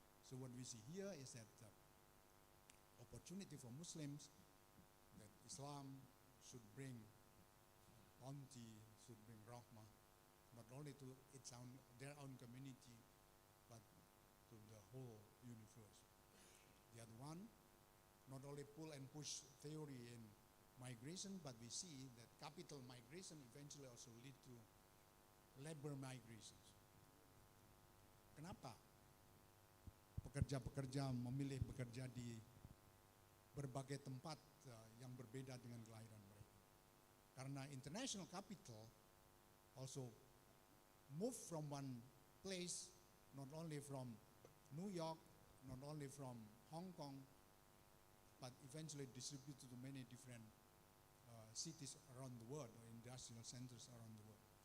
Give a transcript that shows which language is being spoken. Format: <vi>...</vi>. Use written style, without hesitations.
<en>So what we see here is that opportunity for Muslims, that Islam should bring bounty, should bring rahmah, not only to their own community, but to the whole universe. The other one, not only pull and push theory in migration, but we see that capital migration eventually also lead to labor migrations.</en> <id>Kenapa pekerja-pekerja memilih bekerja di berbagai tempat yang berbeda dengan kelahiran mereka?</id> <en>Karena international capital also move from one place, not only from New York, not only from Hong Kong, but eventually distributed to many different cities around the world or industrial centers around the world.</en>